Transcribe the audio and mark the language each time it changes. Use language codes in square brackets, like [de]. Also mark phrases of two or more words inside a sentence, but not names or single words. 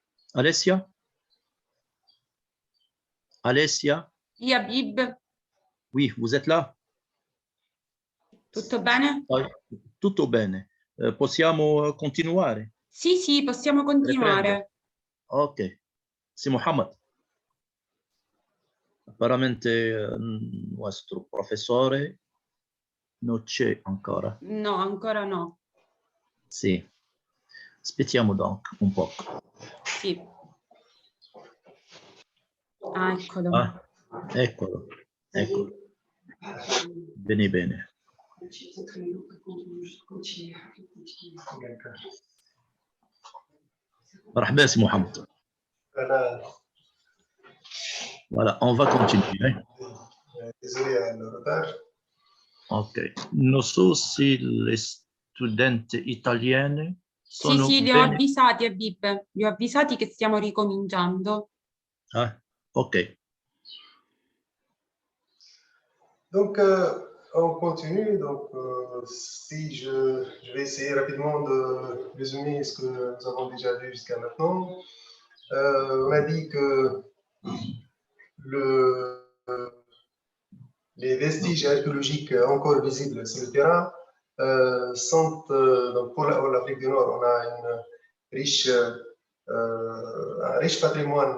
[it] Alessia? Alessia? Sì, Habib, [fr] Oui, vous êtes là? [it] tutto bene? Tutto bene. Possiamo continuare? Sì, sì, possiamo continuare. [fr] Ok. C'est Mohammed. [it] Apparamente nostro professore non c'è ancora. No, ancora no. Sì. Aspettiamo donc un po'. Sì. Ah, eccolo. Ah, eccolo. Eccolo. Bene, bene. [ar] مرحبا سي محمد. [fr] Voilà, on va continuer. Désolé le retard. Ok. [it] Non so se le studenti italiane Sì, sono sì, li ho bene. avvisati, Habib. Li ho avvisati che stiamo ricominciando. Ah, ok. [fr] Donc, on continue. Donc, si je vais essayer rapidement de résumer ce que nous avons déjà vu jusqu'à maintenant. On a dit que les vestiges archéologiques encore visibles sur le terrain sont, donc pour l'Afrique du Nord, on a un riche patrimoine